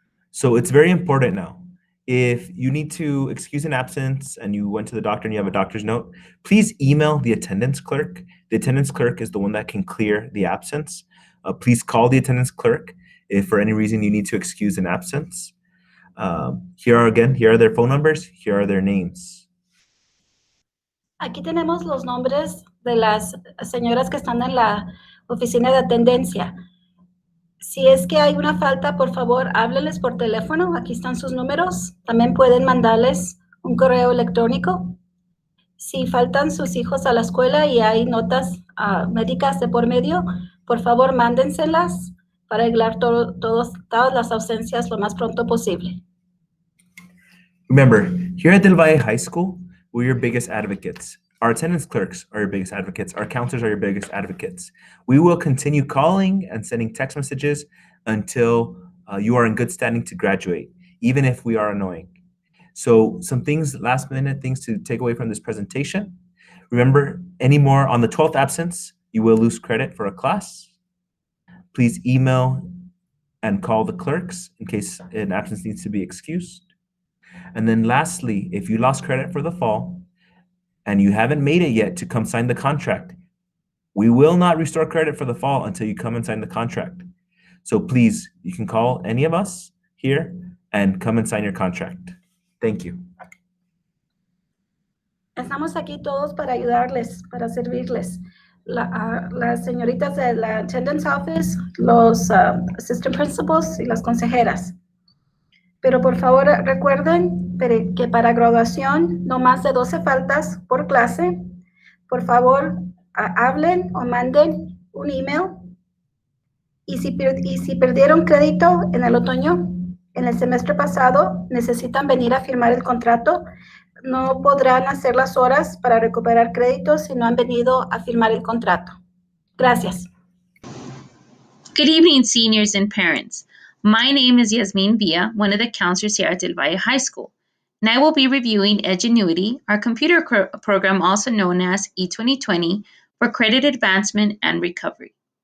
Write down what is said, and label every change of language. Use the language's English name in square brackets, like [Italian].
[English] So it's very important now. If you need to excuse an absence and you went to the doctor and you have a doctor's note, please email the attendance clerk. The attendance clerk is the one that can clear the absence. Please call the attendance clerk if for any reason you need to excuse an absence. Here are their phone numbers, here are their names. [Spanish] Aquí tenemos los nombres de las señoras que están en la oficina de atendencia. Si es que hay una falta, por favor, háblenles por teléfono. Aquí están sus números. También pueden mandarles un correo electrónico. Si faltan sus hijos a la escuela y hay notas médicas de por medio, por favor, mándenselas para arreglar todas las ausencias lo más pronto posible. [English] Remember, here at Del Valle High School, we're your biggest advocates. Our attendance clerks are your biggest advocates. Our counselors are your biggest advocates. We will continue calling and sending text messages until you are in good standing to graduate, even if we are annoying. So some things, last minute things to take away from this presentation. Remember, any more on the 12th absence, you will lose credit for a class. Please email and call the clerks in case an absence needs to be excused. And then lastly, if you lost credit for the fall and you haven't made it yet to come sign the contract, we will not restore credit for the fall until you come and sign the contract. So please, you can call any of us here and come and sign your contract. Thank you. [Spanish] Estamos aquí todos para ayudarles, para servirles. Las señoritas de la [English] attendance office, [Spanish] los [English] assistant principals [Spanish] y las consejeras. Pero por favor recuerden que para graduación no más de 12 faltas por clase. Por favor, hablen o manden un email. Y si perdieron crédito en el otoño, en el semestre pasado, necesitan venir a firmar el contrato. No podrán hacer las horas para recuperar créditos si no han venido a firmar el contrato. Gracias. [English] Good evening, seniors and parents. My name is Yasmin Villa, one of the counselors here at Del Valle High School, and I will be reviewing Edgenuity, our computer program also known as E2020, for credit advancement and recovery.